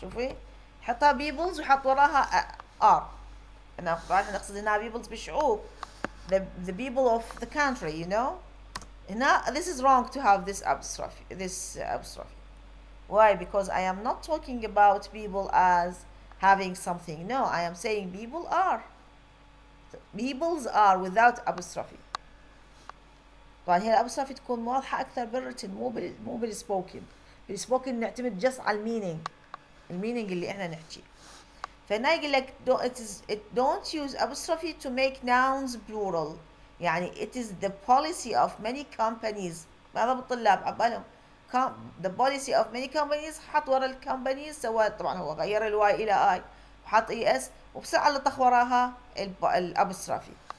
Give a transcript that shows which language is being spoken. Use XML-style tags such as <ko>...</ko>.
<ar>شوفي يحطها peoples ويحط وراها are. أنا طبعا نقصد إنها peoples بالشعوب.</ar> <en>The people of the country, you know. هنا this is wrong to have this apostrophe. Why? Because I am not talking about people as having something. No, I am saying people are. Peoples are without apostrophe.</en> <ar>طبعا هي الابسترافي تكون واضحة أكثر بالwritten مو بالسبوكن. بالسبوكن نعتمد just على المينينج اللي احنا نحكي. فهنا يقول لك</ar> <en>don't use apostrophe to make nouns plural. يعني it is the policy of many companies.</en> <ar>هذا بالطلاب عبالهم</ar> <en>the policy of many companies.</en> <ar>حط ورا الكومبانيز سوى طبعا هو غير الواي الى اي وحط اي اس وبسرعة لطخ وراها الابسترافي.</ar>